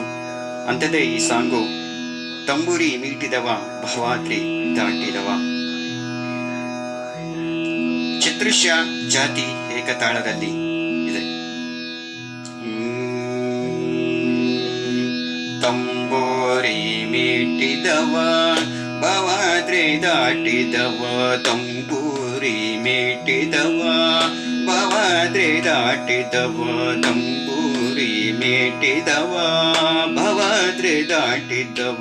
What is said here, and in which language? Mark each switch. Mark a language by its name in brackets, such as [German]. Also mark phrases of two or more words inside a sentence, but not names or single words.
[Kannada] ಅಂಥದ್ದೇ ಈ ಸಾಂಗು. ತಂಬೂರಿ ಮೀಟಿದವ ಭವಾದ್ರಿ ದಾಟಿದವ. ಚತುರ್ಶ್ಯ ಜಾತಿ ಏಕತಾಳದಲ್ಲಿ ಇದೆ. ತಂಬೂರಿ ಮೀಟಿದವ ಭವಾದ್ರಿ ದಾಟಿದವ. ತಂಬೂರಿ ಮೀಟಿದವ ಭವಾದ್ರಿ ದಾಟಿದವ. ತಂಬೂರಿ ಮೀಟಿದವ ಭವಾದ್ರಿ ದಾಟಿದವ.